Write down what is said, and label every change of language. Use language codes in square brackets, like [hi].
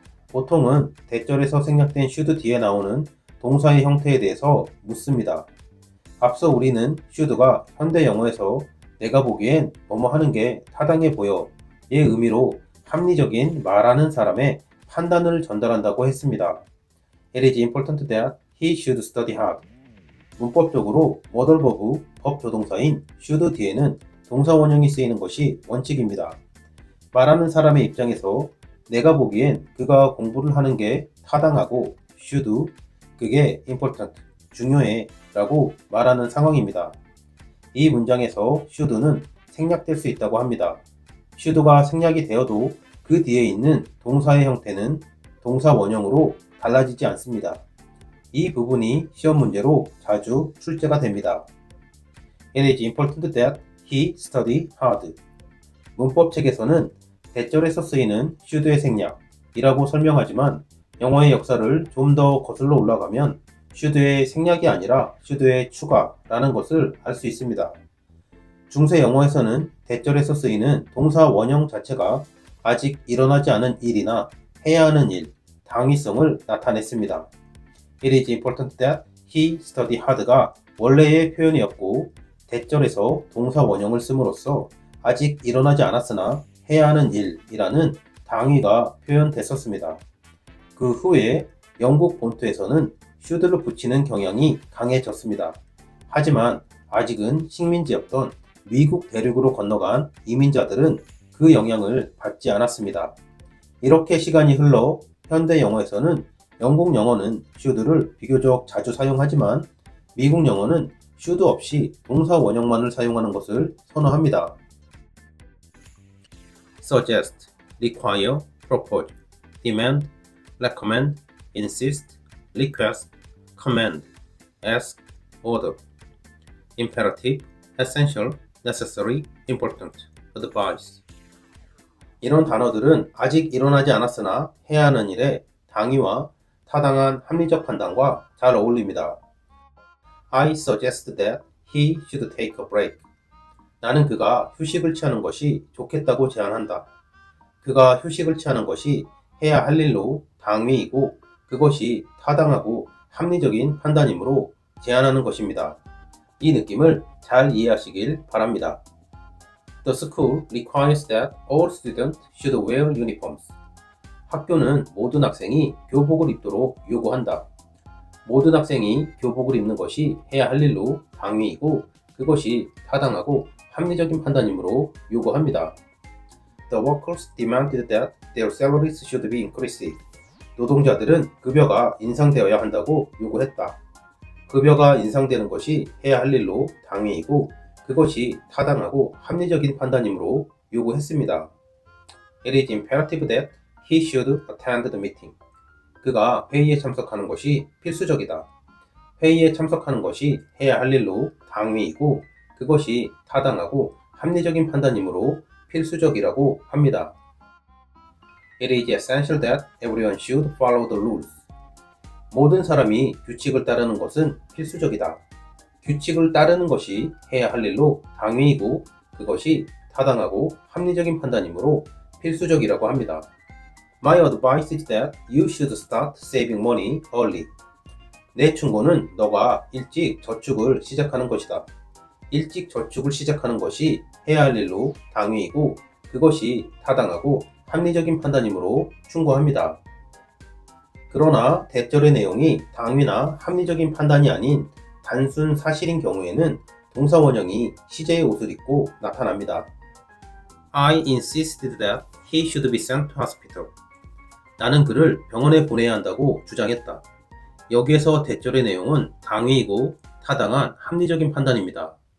[ko] 보통은 대절에서 생략된 should 뒤에 나오는 동사의 형태에 대해서 묻습니다. 앞서 우리는 should가 현대 영어에서 내가 보기엔 뭐뭐 하는 게 타당해 보여 의 의미로 합리적인 말하는 사람의 판단을 전달한다고 했습니다. [en] It is important that he should study hard. [ko] 문법적으로 modal verb, 법 조동사인 should 뒤에는 동사 원형이 쓰이는 것이 원칙입니다. 말하는 사람의 입장에서 내가 보기엔 그가 공부를 하는 게 타당하고 should, 그게 important, 중요해 라고 말하는 상황입니다. 이 문장에서 should는 생략될 수 있다고 합니다. should가 생략이 되어도 그 뒤에 있는 동사의 형태는 동사 원형으로 달라지지 않습니다. 이 부분이 시험 문제로 자주 출제가 됩니다. [en] It is important that he study hard. [ko] 문법책에서는 대절에서 쓰이는 should의 생략이라고 설명하지만 영어의 역사를 좀 더 거슬러 올라가면 should의 생략이 아니라 should의 추가라는 것을 알 수 있습니다. 중세 영어에서는 대절에서 쓰이는 동사 원형 자체가 아직 일어나지 않은 일이나 해야 하는 일, 당위성을 나타냈습니다. [en] It is important that he study hard [ko] 가 원래의 표현이었고 대절에서 동사 원형을 씀으로써 아직 일어나지 않았으나 해야 하는 일이라는 당위가 표현됐었습니다. 그 후에 영국 본토에서는 should를 붙이는 경향이 강해졌습니다. 하지만 아직은 식민지였던 미국 대륙으로 건너간 이민자들은 그 영향을 받지 않았습니다. 이렇게 시간이 흘러 현대 영어에서는 영국 영어는 should를 비교적 자주 사용하지만 미국 영어는 should 없이 동사 원형만을 사용하는 것을 선호합니다. [en] suggest, require, propose, demand, recommend, insist, request, command, ask, order, imperative, essential, necessary, important, advice. [ko] 이런 단어들은 아직 일어나지 않았으나 해야 하는 일에 당위와 타당한 합리적 판단과 잘 어울립니다. [en] I suggest that he should take a break. [ko] 나는 그가 휴식을 취하는 것이 좋겠다고 제안한다. 그가 휴식을 취하는 것이 해야 할 일로 당위이고 그것이 타당하고 합리적인 판단이므로 제안하는 것입니다. 이 느낌을 잘 이해하시길 바랍니다. [en] The school requires that all students should wear uniforms. [ko] 학교는 모든 학생이 교복을 입도록 요구한다. 모든 학생이 교복을 입는 것이 해야 할 일로 당위이고 그것이 타당하고 합리적인 판단이므로 요구합니다. [en] The workers demanded that their salaries should be increased. [ko] 노동자들은 급여가 인상되어야 한다고 요구했다. 급여가 인상되는 것이 해야 할 일로 당위이고 그것이 타당하고 합리적인 판단이므로 요구했습니다. [en] It is imperative that he should attend the meeting. [ko] 그가 회의에 참석하는 것이 필수적이다. 회의에 참석하는 것이 해야 할 일로 당위이고 그것이 타당하고 합리적인 판단이므로 필수적이라고 합니다. [en] It is essential that everyone should follow the rules. [ko] 모든 사람이 규칙을 따르는 것은 필수적이다. 규칙을 따르는 것이 해야 할 일로 당위이고 그것이 타당하고 합리적인 판단이므로 필수적이라고 합니다. [en] My advice is that you should start saving money early. [ko] 내 충고는 너가 일찍 저축을 시작하는 것이다. 일찍 저축을 시작하는 것이 해야 할 일로 당위이고 그것이 타당하고 합리적인 판단이므로 충고합니다. 그러나 대절의 내용이 당위나 합리적인 판단이 아닌 단순 사실인 경우에는 동사 원형이 시제의 옷을 입고 나타납니다. [en] I insisted that he should be sent to hospital. [ko] 나는 그를 병원에 보내야 한다고 주장했다. 여기에서 대절의 내용은 당위이고 타당한 합리적인 판단입니다.